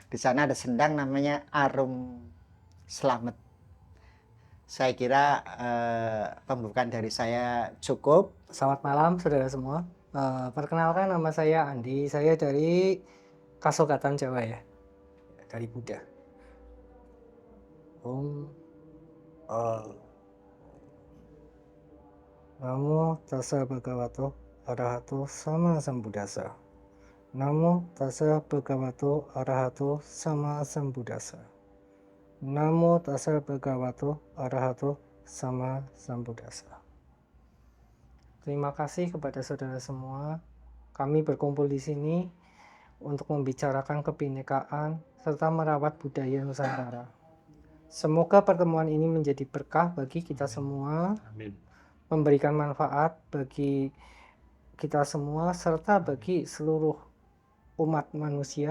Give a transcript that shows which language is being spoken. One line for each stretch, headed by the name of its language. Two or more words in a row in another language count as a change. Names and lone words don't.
Indonesian: Di sana ada sendang namanya Arum Slamet. Saya kira pembukaan dari saya cukup. Selamat malam saudara semua. Perkenalkan, nama saya Andi. Saya dari Kasogatan Jawa ya, dari Buddha.
Pali: Namo tassa bhagavato arahato sama sambuddhassa. Namo tassa bhagavato arahato sama sambuddhassa. Namo tassa bhagavato arahato sama sambuddhassa.
Indonesian: Terima kasih kepada saudara semua. Kami berkumpul di sini untuk membicarakan kebinekaan serta merawat budaya Nusantara. Semoga pertemuan ini menjadi berkah bagi kita semua, Amin. memberikan manfaat bagi kita semua serta bagi seluruh umat manusia.